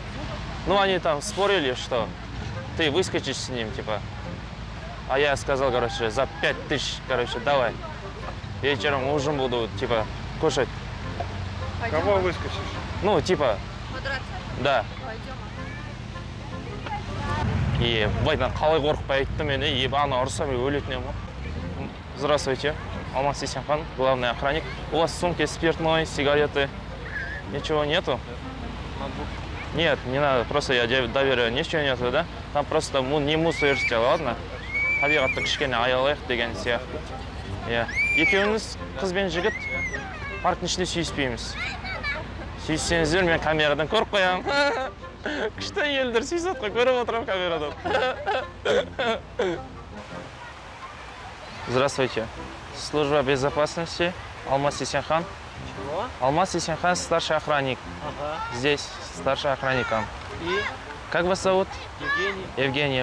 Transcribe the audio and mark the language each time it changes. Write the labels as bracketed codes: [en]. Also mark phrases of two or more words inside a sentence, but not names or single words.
[ru] Ну, они там спорили, что ты выскочишь с ним, типа. А я сказал, короче, за 5000, короче, давай. Вечером ужин буду, типа, кушать. Кого выскочишь? Ну, типа, Подраться? да. Пойдем. [kk] И былайдан қалай қорықпай айтты мені, и ана ұрса мен өлетін едім ғой. [ru] Здравствуйте, Алмаз Исенхан, главный охранник. У вас в сумке спиртной, сигареты? Ничего нету? Нет, не надо, просто я доверяю, ничего нету, да? Там просто не мусорите, ладно? [kk] Табиғатты кішкене аялайық деген сияқты. Екеуіңіз қыз бен жігіт парктың ішінде сүйіспейміз. Сүйіссеңіздер, мен камерадан көріп қоямын. Күшті елдер сүйісіп қой, көріп отырамын камерадан. [ru] Здравствуйте. Служба безопасности, Алмаз Исенхан. Чего? Алмаз Исенхан, старший охранник. Ага. Здесь старший охранник. И? Как вас зовут? Евгений. Евгений.